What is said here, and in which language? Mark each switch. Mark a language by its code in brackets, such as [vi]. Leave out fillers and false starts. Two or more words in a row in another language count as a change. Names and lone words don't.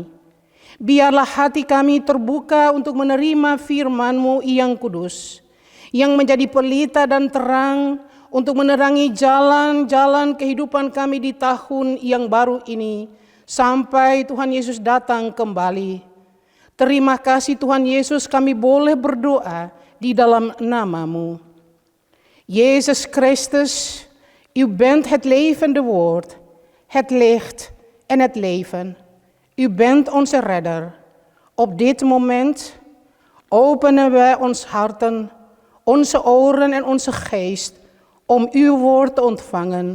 [id] Biarlah hati kami terbuka untuk menerima firman-Mu yang kudus, yang menjadi pelita dan terang untuk menerangi jalan-jalan kehidupan kami di tahun yang baru ini, sampai Tuhan Yesus datang kembali. Terima kasih Tuhan Yesus, kami boleh berdoa di dalam nama-Mu. [nl] Jezus Christus, u bent het levende woord, het licht en het leven. U bent onze redder. Op dit moment openen wij ons harten, onze oren en onze geest om uw woord te ontvangen.